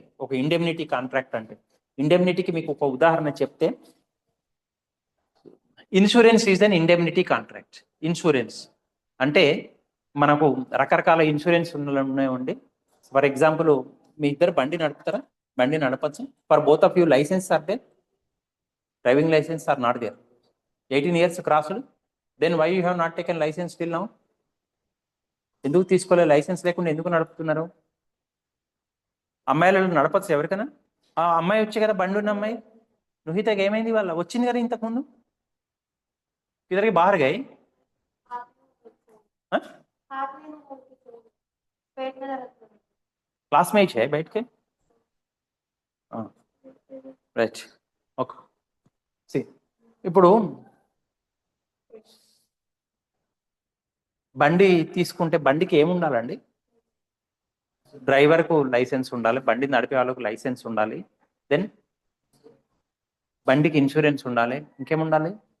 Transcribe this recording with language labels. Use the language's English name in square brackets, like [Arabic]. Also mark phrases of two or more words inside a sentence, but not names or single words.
[Telugu] ఒక ఇండెమ్నిటీ కాంట్రాక్ట్ అంటే, ఇండెమ్నిటీకి మీకు ఒక ఉదాహరణ చెప్తే, [English] insurance is an indemnity contract. [Telugu] ఇన్సూరెన్స్ అంటే మనకు రకరకాల ఇన్సూరెన్స్ ఉన్నాయండి. [English] for example [Telugu] మీ ఇద్దరు బండి నడుపుతారా, బండి నడపచ్చు. [English] for both of you license are there, driving license are not there, 18 years crossed, then why you have not taken license till now? [Telugu] ఎందుకు తీసుకోలేదు? లైసెన్స్ లేకుండా ఎందుకు నడుపుతున్నారు? అమ్మాయిలు నడపచ్చు ఎవరికైనా? ఆ అమ్మాయి వచ్చి కదా, బండి ఉన్న అమ్మాయి నుహితకి ఏమైంది? వాళ్ళ వచ్చింది కదా ఇంతకుముందు. ఇద్దరికి [Hindi] बाहर गई क्लास में ही है बैठ के [English] right okay. [Telugu] ఇప్పుడు బండి తీసుకుంటే బండికి ఏముండాలండి? డ్రైవర్కు లైసెన్స్ ఉండాలి, బండి నడిపే వాళ్ళకు లైసెన్స్ ఉండాలి, దెన్ బండికి ఇన్సూరెన్స్ ఉండాలి, ఇంకేముండాలి?